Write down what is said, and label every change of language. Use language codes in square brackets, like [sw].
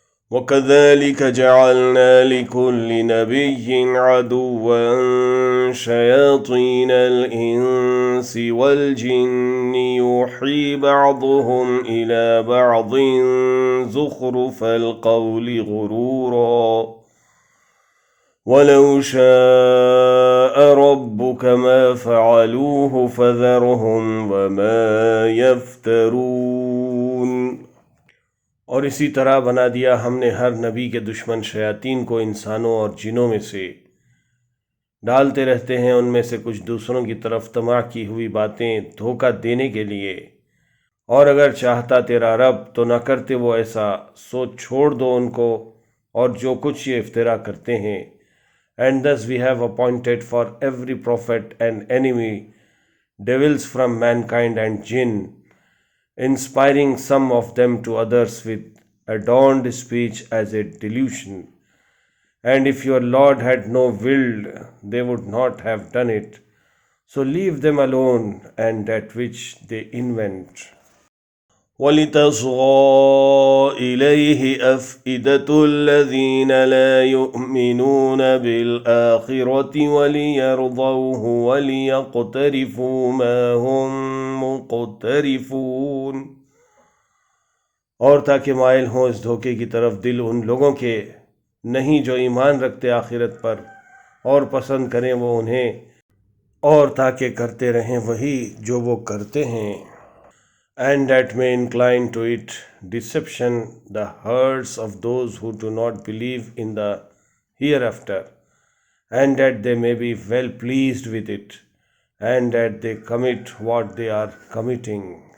[ar] وكذلك جعلنا لكل نبي عدوا شياطين الإنس والجن يوحي بعضهم إلى بعض زخرف القول غرورا ولو شاء ربك ما فعلوه فذرهم وما يفترون। [hi] और इसी तरह बना दिया हमने हर नबी के दुश्मन शयातीन को इंसानों और जिनों में से, डालते रहते हैं उनमें से कुछ दूसरों की तरफ तमा की हुई बातें धोखा देने के लिए। और अगर चाहता तेरा रब तो न करते वो ऐसा, सो छोड़ दो उनको और जो कुछ ये इफ्तिरा करते हैं। [en] And thus we have appointed for every prophet an enemy, devils from mankind and jinn, inspiring some of them to others with adorned speech as a delusion. And if your Lord had no willed, they would not have done it. So leave them alone and that which they invent. [ar] وَلِتَصْغَى إِلَيْهِ أَفْئِدَةُ الَّذِينَ لَا يُؤْمِنُونَ بِالْآخِرَةِ وَلِيَرْضَوْهُ وَلِيَقْتَرِفُوا مَا هُمْ مُقْتَرِفُونَ। [hi] और ताकि mile हों इस धोखे की तरफ दिल उन लोगों के नहीं जो ईमान रखते आखिरत पर, और पसंद करें वो उन्हें, और ताकि करते रहें वही जो वो करते हैं। [en] And that may incline to it deception the hearts of those who do not believe in the hereafter, and that they may be well pleased with it, and that they commit what they are committing.